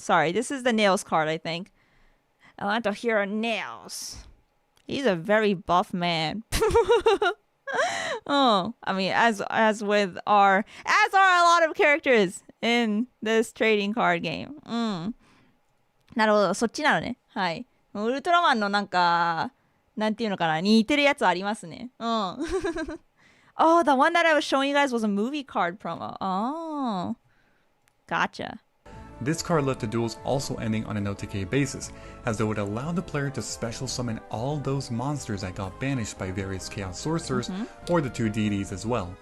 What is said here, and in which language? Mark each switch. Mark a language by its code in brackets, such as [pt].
[en] Sorry, this is the Nails card, I think. I want to hear Nails. He's a very buff man. Oh, I mean, as are a lot of characters in this trading card game. [ja] なるほど、そっちなのね。はい。ウルトラマンのなんていうのかな、似てるやつありますね。 [en] Oh, the one that I was showing you guys was a movie card promo. Oh, gotcha. This card left the duels also ending on an OTK basis, as it would allow the player to special summon all those monsters that got banished by various Chaos Sorcerers or the two deities as well.